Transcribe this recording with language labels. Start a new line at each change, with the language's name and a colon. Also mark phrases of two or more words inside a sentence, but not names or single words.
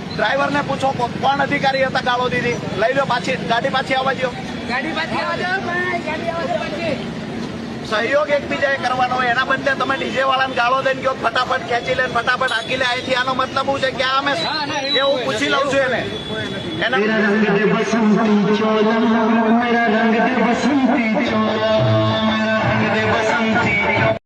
Gujarati: ડ્રાઈવર ને પૂછો કોણ અધિકારી હતા ગાળો દીધી. લઈ લો પાછી ગાડી પાછી આવવા દો. ગાડી પાછી આવવા દો ભાઈ, ગાડી આવવા દો પાછી. સહયોગ એકબીજાએ કરવાનો હોય. એના બદલે તમે ડીજે વાળાને ગાળો દઈને કહો ફટાફટ ખેંચી લે ફટાફટ હાકી લે. અહીંથી આનો મતલબ શું છે કે અમે એવું પૂછી લઉં છું એને.
Hindi: मेरा रंग दे बसंती चोला, मेरा रंग दे बसंती चोला, मेरा रंग दे बसंती